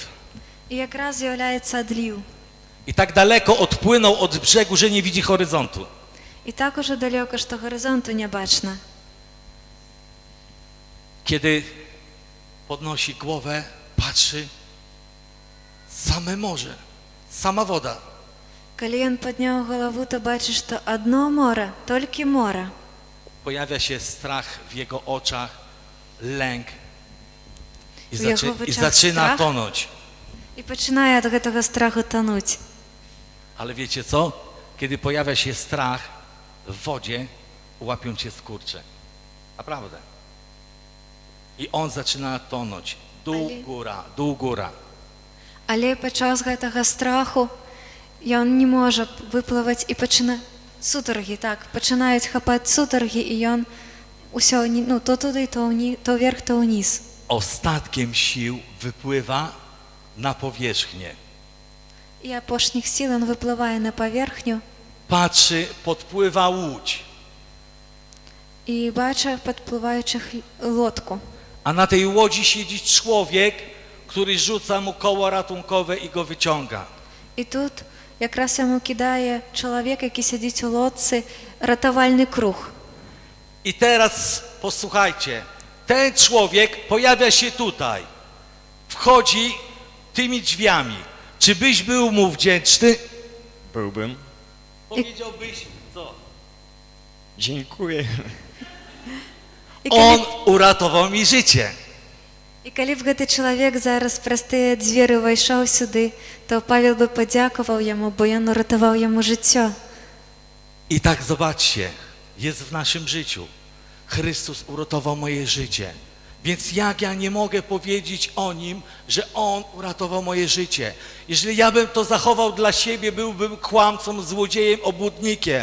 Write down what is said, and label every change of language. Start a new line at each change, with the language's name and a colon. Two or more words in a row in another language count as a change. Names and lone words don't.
Belarusian: І якраз з'яўляецца адліў.
Polish: I tak daleko odpłynął od brzegu, że nie widzi horyzontu.
Belarusian: І так ужо далёка, што гарызонту не бачна.
Polish: Kiedy podnosi głowę, patrzy, same morze, sama woda.
Belarusian: Калі ён падняў галаву, то бачыць, што адно мора, толькі мора.
Polish: Pojawia się strach w jego oczach, lęk i, W jego oczach zaczyna strach? tonąć.
Belarusian: І пачынае ад гэтага страху тануць.
Polish: Ale wiecie co? Kiedy pojawia się strach w wodzie, łapią cię skurcze. Naprawdę. I on zaczyna tonąć. Dół, góra, dół, góra.
Belarusian: Але падчас гэтага страху ён не можа выплываць і сутаргі, так, пачынаюць хапаць сутаргі, і ён усё, ну, то туды, то вверх, то ўніз.
Polish: Ostatkiem sił wypływa na powierzchnię.
Belarusian: І апошніх сіл ён выплывае на паверхню
Polish: Patrzy, podpływa łódź.
Belarusian: і бачыць падплываючых лодку.
Polish: A na tej łodzi siedzi człowiek, który rzuca mu koło ratunkowe i go wyciąga.
Belarusian: І тут якраз яму кідае чалавек, які сядзіць у лодцы, ратавальны круг.
Polish: I teraz posłuchajcie, Ten człowiek pojawia się tutaj, wchodzi tymi drzwiami. Czy byś był mu wdzięczny? Byłbym. Powiedziałbyś co? Dziękuję. On урatował mi życie.
Belarusian: І коли б гэты чалавек зараз праз тыя дзверы ўвайшоў сюды, то Павел бы падзякаваў яму, бо ён уратаваў яму жыццё.
Polish: I tak zobaczcie, jest w naszym życiu. Chrystus uratował moje życie. Więc jak ja nie mogę powiedzieć o Nim, że On uratował moje życie? Jeżeli ja bym to zachował dla siebie, byłbym kłamcą, złodziejem, obłudnikiem.